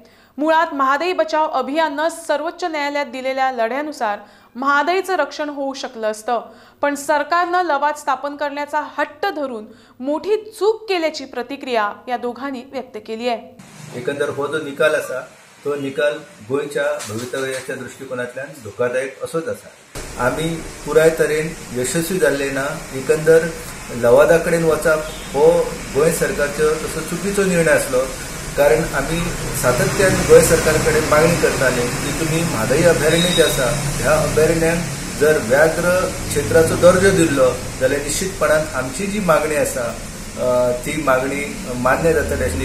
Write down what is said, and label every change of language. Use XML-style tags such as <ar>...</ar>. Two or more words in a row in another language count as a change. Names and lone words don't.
<mr>मुळात महादाई बचाव अभियानानं सर्वोच्च न्यायालयात दिलेल्या लढ्यानुसार महादाईचं रक्षण होऊ शकलं असतं, पण सरकारनं लवाद स्थापन करण्याचा हट्ट धरून मोठी चूक केल्याची प्रतिक्रिया या दोघांनी व्यक्त केली आहे।</mr> <kok>एकंदर हो जो निकाल असा तो निकाल गोयच्या भवितव्याच्या दृष्टिकोनातल्यान धोकादायक असोच असा। आम्ही पुराय तरेन यशस्वी जाल्ले ना एकंदर लवादाकडेन वचप हो गोय सरकारचो तसो चुकीचो निर्णय असलो। कारण आम्ही सातत्यान गोय सरकारकडे मागणी करताले की तुम्ही महादाई अभयारण्य जे आसा ह्या अभयारण्याक जर व्याघ्र क्षेत्राचो दर्जो दिल्लो जाल्यार निश्चितपणान आमची जी मागणी आसा ती मागणी मान्य जातली आसली।</kok>